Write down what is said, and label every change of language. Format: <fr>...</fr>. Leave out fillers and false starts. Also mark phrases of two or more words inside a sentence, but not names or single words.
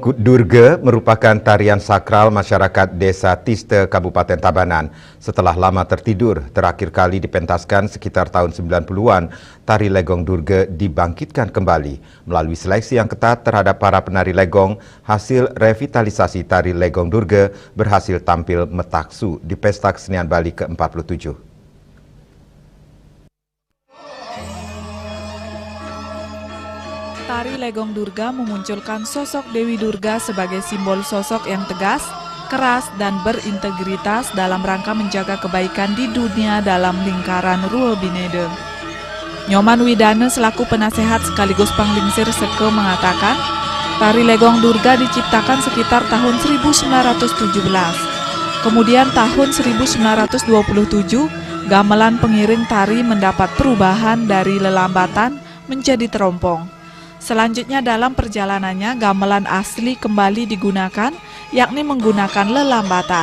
<id>Durga merupakan tarian sakral masyarakat Desa Tiste, Kabupaten Tabanan. Setelah lama tertidur, terakhir kali dipentaskan sekitar tahun 90-an, tari Legong Durga dibangkitkan kembali. Melalui seleksi yang ketat terhadap para penari Legong, hasil revitalisasi tari Legong Durga berhasil tampil metaksu di Pesta Kesenian Bali ke-47. Tari Legong Durga memunculkan sosok Dewi Durga sebagai simbol sosok yang tegas, keras, dan berintegritas dalam rangka menjaga kebaikan di dunia dalam lingkaran Ruo Binede. Nyoman Widane selaku penasehat sekaligus panglingsir Seke mengatakan, Tari Legong Durga diciptakan sekitar tahun 1917. Kemudian tahun 1927, gamelan pengiring tari mendapat perubahan dari lelambatan menjadi terompong. Selanjutnya dalam perjalanannya, gamelan asli kembali digunakan, yakni menggunakan lelambatan.</id>